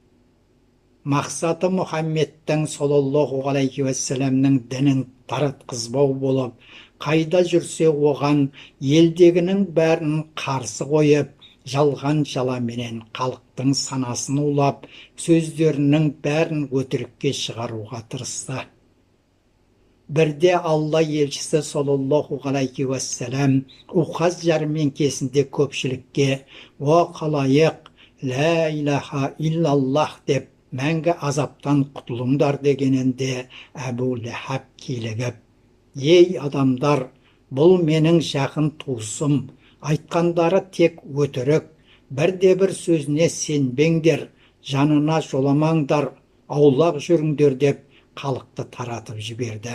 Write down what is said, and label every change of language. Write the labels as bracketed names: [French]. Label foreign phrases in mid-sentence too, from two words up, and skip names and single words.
[Kazakh] Мақсаты Мұхаммедтің [Arabic] صلى الله عليه وسلم [Kazakh] дінін таратқызбау болып, қайда жүрсе оған елдегінің бәрін қарсы қойып, жалған жаламенен халықтың санасын улап, сөздерінің бәрін өтірікке шығаруға тырысты. Бірде Алла елшісі [Arabic] صلى الله عليه وسلم [Kazakh] Ухаз жәрмеңкесінде көпшілікке «О қалайық, [Arabic] لا إله إلا الله» [Kazakh] деп мәңгі азаптан құтылыңдар дегенінде Әбу Ләхәб килігіп: «Ей адамдар, бұл менің жақын туысым, айтқандары тек өтірік, бірде-бір сөзіне сенбеңдер, жанына жоламаңдар, аулақ жүріңдер» деп халықты таратып жіберді.